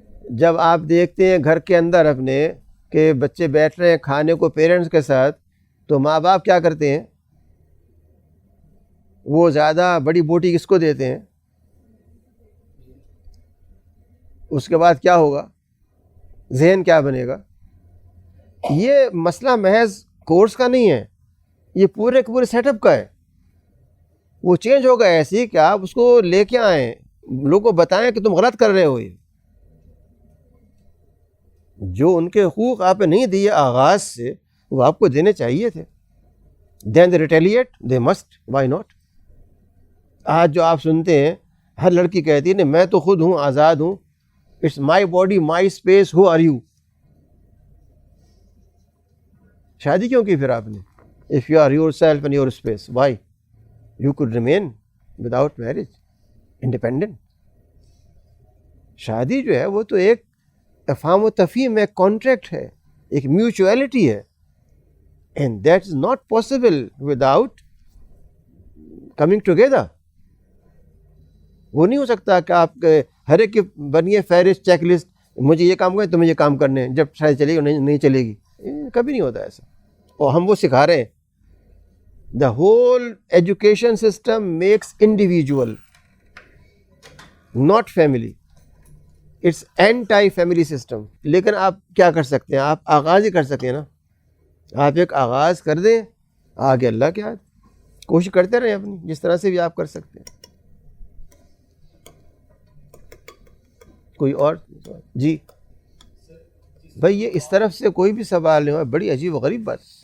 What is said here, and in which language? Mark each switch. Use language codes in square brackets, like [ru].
[ur] جب آپ دیکھتے ہیں گھر کے اندر اپنے کہ بچے بیٹھ رہے ہیں کھانے کو پیرنٹس کے ساتھ، تو ماں باپ کیا کرتے ہیں؟ وہ زیادہ بڑی بوٹی کس کو دیتے ہیں؟ اس کے بعد کیا ہوگا؟ ذہن کیا بنے گا؟ یہ مسئلہ محض کورس کا نہیں ہے، یہ پورے کے پورے سیٹ اپ کا ہے. وہ چینج ہوگا ایسی کہ آپ اس کو لے کے آئیں، لوگوں کو بتائیں کہ تم غلط کر رہے ہو. یہ جو ان کے حقوق آپ نے نہیں دیے آغاز سے، وہ آپ کو دینے چاہیے تھے. [en] Then they retaliate, they must, why not. [ur] آج جو آپ سنتے ہیں ہر لڑکی کہتی ہے نہیں میں تو خود ہوں، آزاد ہوں، [en] It's my body my space, who are you. [ur] شادی کیوں کی پھر آپ نے؟ [en] If you are yourself and your space, why you could remain without marriage independent. [ur] شادی جو ہے وہ تو ایک افہام و تفہیم ہے، کانٹریکٹ ہے، ایک میوچویلٹی ہے، [en] And that is not possible without coming together. [ur] وہ نہیں ہو سکتا کہ آپ ہر ایک کی بنیے فہرست، چیک لسٹ، مجھے یہ کام کریں تو مجھے یہ کام کرنے ہیں، جب شاید چلے گی نہیں چلے گی. کبھی نہیں ہوتا ایسا. اور ہم وہ سکھا رہے ہیں. [en] The whole education system makes individual not family, it's anti family system. [ur] لیکن آپ کیا کر سکتے ہیں؟ آپ آغاز ہی کر سکتے ہیں نا. آپ ایک آغاز کر دیں، آگے اللہ کے ہاتھ. کوشش کرتے رہیں اپنی، جس طرح سے بھی آپ کر سکتے ہیں. کوئی اور؟ جی بھائی، یہ اس طرف سے کوئی بھی سوال نہیں ہوا. بڑی عجیب و غریب بات.